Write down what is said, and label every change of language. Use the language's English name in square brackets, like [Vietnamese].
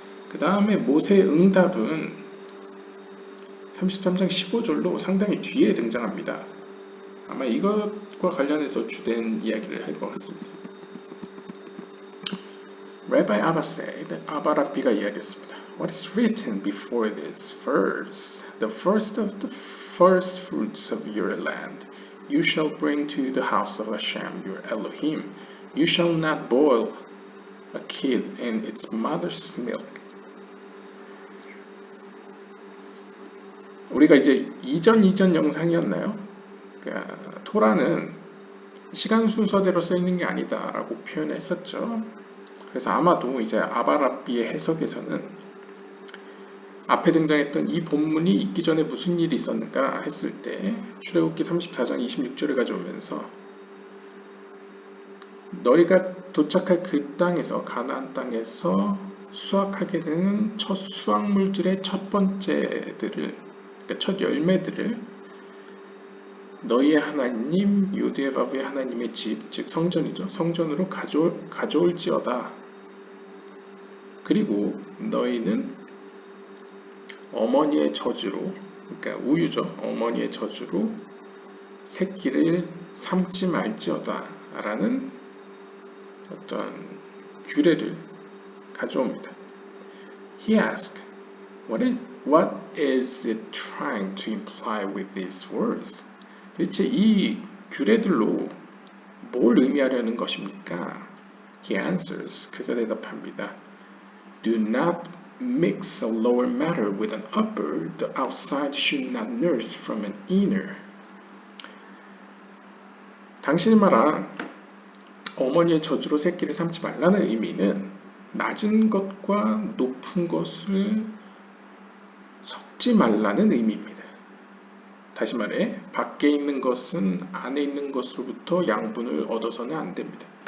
[Korean] 그 다음에 모세의 응답은 33장 15절로 상당히 뒤에 등장합니다. 아마 이것과 관련해서 주된 이야기를 할 것 같습니다. [English] Rabbi Abba said, [Korean] 아바 랍비가 이야기했습니다. [English] What is written before this verse? The first of the first fruits of your land you shall bring to the house of Hashem your Elohim. You shall not boil a kid in its mother's milk. [Korean] 우리가 이제 이전 영상이었나요? 그러니까 토라는 시간 순서대로 써 있는 게 아니다라고 표현했었죠. 그래서 아마도 이제 아바랍비의 해석에서는 앞에 등장했던 이 본문이 있기 전에 무슨 일이 있었는가 했을 때 출애굽기 34장 26절을 가져오면서 너희가 도착할 그 땅에서 가나안 땅에서 수확하게 되는 첫 수확물들의 첫 번째들을 그러니까 첫 열매들을 너희의 하나님 요디에바브의 하나님의 집, 즉 성전이죠. 성전으로 가져올지어다. 그리고 너희는 어머니의 저주로, 그러니까 우유죠. 어머니의 저주로 새끼를 삼지 말지어다 라는 어떤 규례를 가져옵니다. [English] He asked, what is it trying to imply with these words? [Korean] 도대체 이 규례들로 뭘 의미하려는 것입니까? [English] He answers, [Korean] 그가 대답합니다. [English] Do not mix a lower matter with an upper. The outside should not nurse from an inner. [Korean] 당신이 말한 어머니의 저주로 새끼를 삼지 말라는 의미는 낮은 것과 높은 것을 섞지 말라는 의미입니다. 다시 말해 밖에 있는 것은 안에 있는 것으로부터 양분을 얻어서는 안 됩니다.